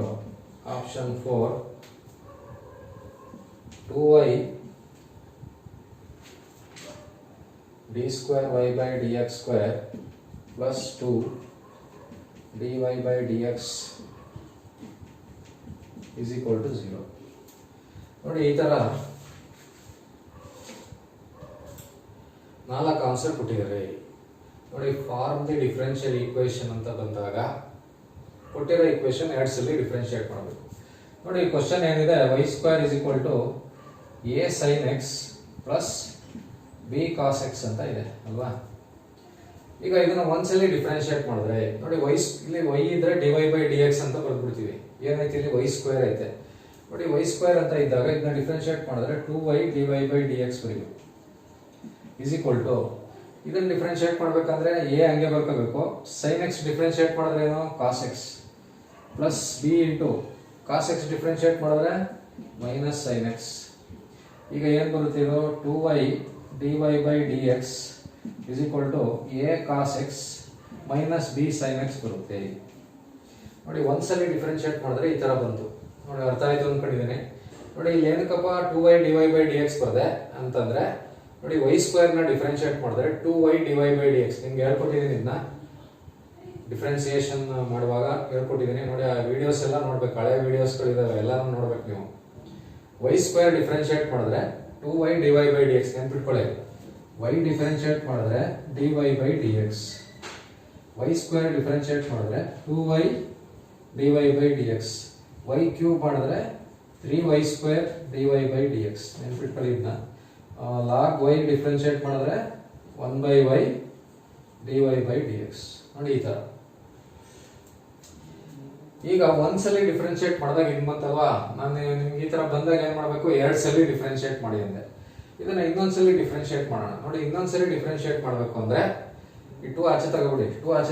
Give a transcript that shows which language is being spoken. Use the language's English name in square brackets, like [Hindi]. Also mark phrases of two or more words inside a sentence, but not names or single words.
[English] Option 4 2y d square y by dx square plus 2 dy by dx is equal to 0. [Kannada] ನೋಡಿ ಈ ತರ 4 ಆನ್ಸರ್ ಕೊಟ್ಟಿದ್ದಾರೆ. ನೋಡಿ [English] form the differential equation [Kannada] ಅಂತ ಬಂದಾಗ ಕೊಟ್ಟಿರೋ ಈಕ್ವೇಶನ್ ಎರಡು ಸಲ ಡಿಫರೆನ್ಶಿಯೇಟ್ ಮಾಡಬೇಕು. ನೋಡಿ ಕ್ವಶನ್ ಏನಿದೆ, [English] y square is equal to a sin x plus b cos x [Kannada] ಅಂತ ಇದೆ ಅಲ್ವಾ. ಈಗ ಇದನ್ನ ಒಂದ್ಸಲಿ ಡಿಫರೆನ್ಶಿಯೇಟ್ ಮಾಡಿದ್ರೆ ನೋಡಿ ಇಲ್ಲಿ y ಇದ್ರೆ [English] dy by dx [Kannada] ಅಂತ ಬರ್ಬಿಡ್ತೀವಿ. ಏನೈತೆ ಇಲ್ಲಿ y ಸ್ಕ್ವೇರ್ ಐತೆ. ನೋಡಿ y ಸ್ಕ್ವೇರ್ ಅಂತ ಇದ್ದಾಗ ಇದನ್ನ ಡಿಫರೆನ್ಶಿಯೇಟ್ ಮಾಡಿದ್ರೆ [English] 2y dy by dx [Kannada] ಬರೀಬೇಕು [English] is equal to, [Kannada] ಇದನ್ನ ಡಿಫರೆನ್ಶಿಯೇಟ್ ಮಾಡ್ಬೇಕಂದ್ರೆ a ಹಂಗೆ ಬರ್ಕೋಬೇಕು. sin x ಡಿಫರೆನ್ಶಿಯೇಟ್ ಮಾಡಿದ್ರೆ ಏನು [English] cos x plus b into cos x [Kannada] ಡಿಫರೆನ್ಶಿಯೇಟ್ ಮಾಡಿದ್ರೆ [English] minus sin x. [Kannada] ಈಗ ಏನು ಬರುತ್ತೆ ಇದು [English] 2y dy by dx is equal to a cos x minus b sin x ಬರುತ್ತೆ. [Kannada] ನೋಡಿ ಒಂದ್ಸಲಿ ಡಿಫರೆನ್ಶಿಯೇಟ್ ಮಾಡಿದ್ರೆ ಈ ತರ ಬಂತು. ನೋಡಿ ಅರ್ಥ ಆಯ್ತು ಅನ್ಕೊಂಡಿದ್ದೀನಿ. ನೋಡಿ ಇಲ್ಲಿ ಏನಕ್ಕಪ್ಪ [English] 2y dy by dx [Kannada] ಬರದೆ ಅಂತಂದ್ರೆ ನೋಡಿ y ಸ್ಕ್ವೇರ್ ನ ಡಿಫರೆನ್ಶಿಯೇಟ್ ಮಾಡಿದ್ರೆ [English] 2y dy by dx [Kannada] ನಿಮ್ಗೆ ಹೇಳ್ಕೊಟ್ಟಿದ್ದೀನಿ. ಇದನ್ನ ಡಿಫರೆನ್ಸಿಯೇಷನ್ ಮಾಡುವಾಗ ಹೇಳ್ಕೊಟ್ಟಿದ್ದೀನಿ. ನೋಡಿ ಆ ವಿಡಿಯೋಸ್ ಎಲ್ಲ ನೋಡ್ಬೇಕು, ಹಳೆ ವಿಡಿಯೋಸ್ಗಳಿದಾವೆ, ಎಲ್ಲಾನು ನೋಡ್ಬೇಕು ನೀವು. y ಸ್ಕ್ವೇರ್ ಡಿಫರೆನ್ಶಿಯೇಟ್ ಮಾಡಿದ್ರೆ [English] 2y dy by dx [Kannada] ನೆನ್ಪಿಟ್ಕೊಳ್ಳಿ. y ಡಿಫರೆನ್ಶಿಯೇಟ್ ಮಾಡಿದ್ರೆ [English] dy by dx, [Kannada] y ಸ್ಕ್ವೇರ್ ಡಿಫರೆನ್ಶಿಯೇಟ್ ಮಾಡಿದ್ರೆ [English] 2y dy by dx, [Kannada] y ಕ್ಯೂಬ್ ಮಾಡಿದ್ರೆ [English] 3y square dy by dx [Kannada] ನೆನ್ಪಿಟ್ಕೊಳ್ಳಿ. ಇದನ್ನ log y ಡಿಫರೆನ್ಶಿಯೇಟ್ ಮಾಡಿದ್ರೆ [English] 1/y dy by dx. [Kannada] ನೋಡಿ ಈ ತರ. ಈಗ ಒಂದ್ಸಲಿ ಡಿಫರೆನ್ಶಿಯೇಟ್ ಮಾಡಿದಾಗ ಇನ್ ಬಂತಲ್ವಾ, ನಾನು ನಿಮ್ಗೆ ಈ ತರ ಬಂದಾಗ ಏನ್ ಮಾಡ್ಬೇಕು, ಎರಡ್ ಸಲ ಡಿಫರೆನ್ಶಿಯೇಟ್ ಮಾಡಿ ಅಂದೆ. ಇದನ್ನ ಇನ್ನೊಂದ್ಸಲಿ ಡಿಫರೆನ್ಶಿಯೇಟ್ ಮಾಡೋಣ. ನೋಡಿ ಇನ್ನೊಂದ್ಸಲಿ ಡಿಫರೆನ್ಶಿಯೇಟ್ ಮಾಡ್ಬೇಕು ಅಂದ್ರೆ ಈ 2 ಆಚೆ ತಗೋಬಿಡಿ.